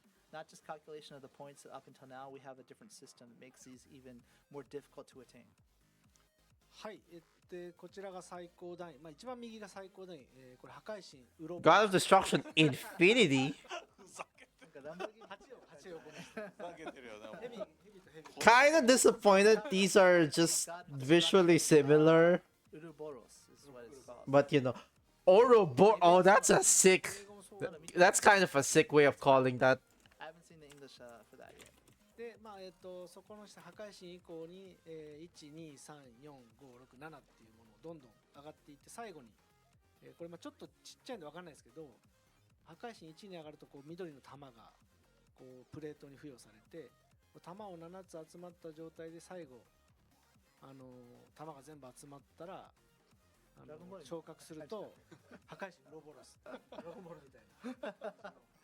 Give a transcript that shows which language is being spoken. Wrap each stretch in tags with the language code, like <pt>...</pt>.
<en>Not just calculation of the points up until now. We have a different system that makes these even more difficult to attain.</en> <ja>はい、こちらが最高段位、一番右が最高段位、これ破壊神ウロボ</ja> <en>God of Destruction Infinity?</en> <ja>8をごめん。</ja> <en>Kinda disappointed. These are just visually similar. Uroboros is what it's called. But you know, Ouroboros. Oh, that's a sick. That's kind of a sick way of calling that. I haven't seen the English for that yet.</en> <ja>で、そこの下破壊神以降に、1、2、3、4、5、6、7っていうものをどんどん上がっていって最後に、これちょっとちっちゃいんで分かんないですけど、破壊神1に上がるとこう緑の玉がこうプレートに付与されて、玉を7つ集まった状態で最後玉が全部集まったら昇格すると破壊神ウロボロスドラゴンボールみたいな。</ja>